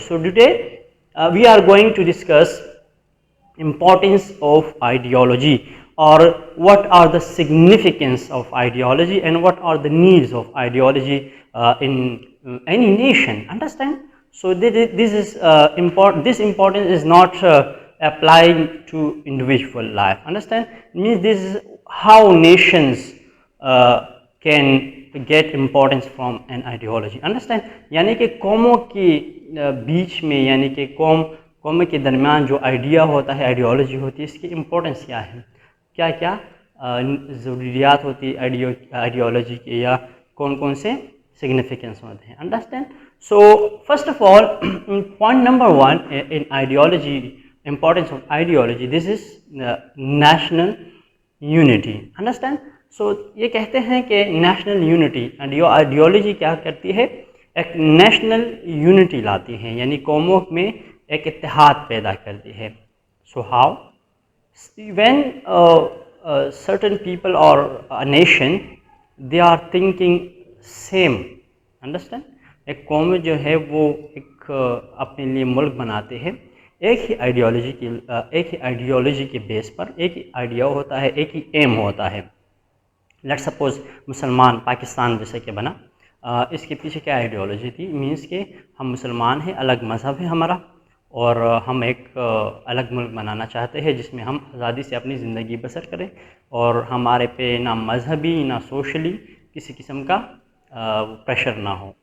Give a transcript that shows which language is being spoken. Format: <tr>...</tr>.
<en>So today we are going to discuss importance of ideology, or what are the significance of ideology and what are the needs of ideology in any nation. Understand? So this is important. This importance is not applying to individual life. Understand? It means this is how nations can get importance from an ideology. Understand?</en> <ur>یعنی کہ قوموں کے بیچ میں, یعنی کہ قوموں کے درمیان جو آئیڈیا ہوتا ہے, آئیڈیالوجی ہوتی ہے, اس کی امپورٹنس کیا ہے, کیا کیا ضروریات ہوتی ہے آئیڈیالوجی کے, یا کون سے سگنیفیکنس ہوتے ہیں.</ur> <en>Understand? So first of all, point number 1 in ideology, importance of ideology, this is national unity. Understand?</en> <ur>So یہ کہتے ہیں کہ national unity,</ur> <en>and your ideology</en> <ur>کیا کرتی ہے, ایک نیشنل یونٹی لاتی ہے, یعنی قوموں میں ایک اتحاد پیدا کرتی ہے.</ur> <en>So how? When certain people or a nation, they are thinking same. Understand?</en> <ur>ایک قوم جو ہے وہ ایک اپنے لیے ملک بناتے ہیں ایک ہی آئیڈیالوجی کے بیس پر. ایک ہی آئیڈیا ہوتا ہے, ایک ہی ایم ہوتا ہے.</ur> <en>let suppose</en> <ur>مسلمان پاکستان جیسے کہ بنا, اس کے پیچھے کیا آئیڈیالوجی تھی؟ مینس کہ ہم مسلمان ہیں, الگ مذہب ہے ہمارا, اور ہم ایک الگ ملک بنانا چاہتے ہیں جس میں ہم آزادی سے اپنی زندگی بسر کریں, اور ہمارے پہ نہ مذہبی نہ سوشلی کسی قسم کا پریشر نہ ہو.</ur>